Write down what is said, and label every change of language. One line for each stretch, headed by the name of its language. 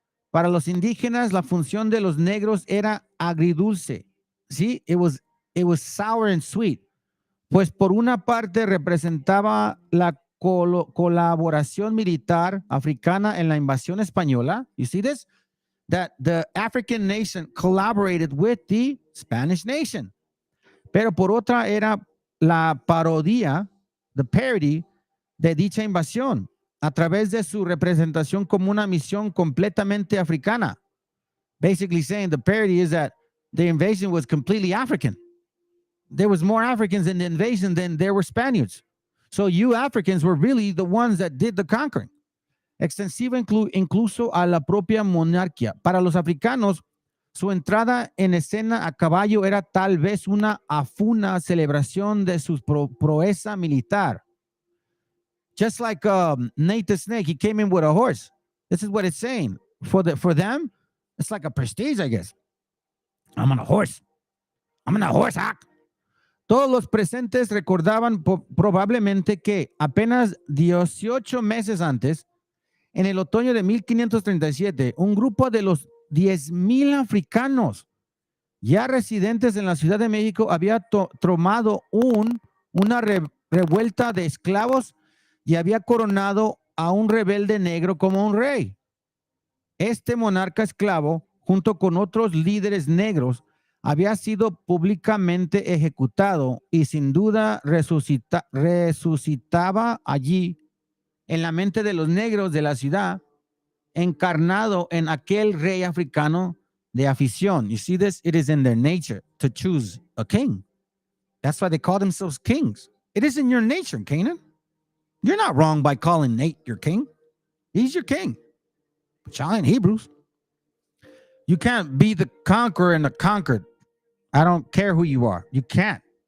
Spanish: Para los indígenas, la función de los negros era agridulce. ¿Sí?
English: It was sour and sweet.
Spanish: Pues por una parte representaba la colaboración militar africana en la invasión española.
English: You see this? That the African nation collaborated with the Spanish nation.
Spanish: Pero por otra era la parodia,
English: the parody,
Spanish: de dicha invasión a través de su representación como una misión completamente africana.
English: Basically saying the parody is that the invasion was completely African. There was more Africans in the invasion than there were Spaniards. So you Africans were really the ones that did the conquering.
Spanish: Extensiva incluso a la propia monarquía. Para los africanos, su entrada en escena a caballo era tal vez una afuna celebración de su proeza militar.
English: Just like Nate the Snake, he came in with a horse. This is what it's saying. For them, it's like a prestige, I guess. I'm on a horse. I'm on a horse hack.
Spanish: Todos los presentes recordaban probablemente que apenas 18 meses antes, en el otoño de 1537, un grupo de los 10,000 africanos ya residentes en la Ciudad de México había tomado una revuelta de esclavos y había coronado a un rebelde negro como un rey. Este monarca esclavo, junto con otros líderes negros, había sido públicamente ejecutado y sin duda resucitaba allí en la mente de los negros de la ciudad, encarnado en aquel rey africano de afición.
English: You see this? It is in their nature to choose a king. That's why they call themselves kings. It is in your nature, Canaan. You're not wrong by calling Nate your king. He's your king. But y'all ain't Hebrews. You can't be the conqueror and the conquered. I don't care who you are. You can't.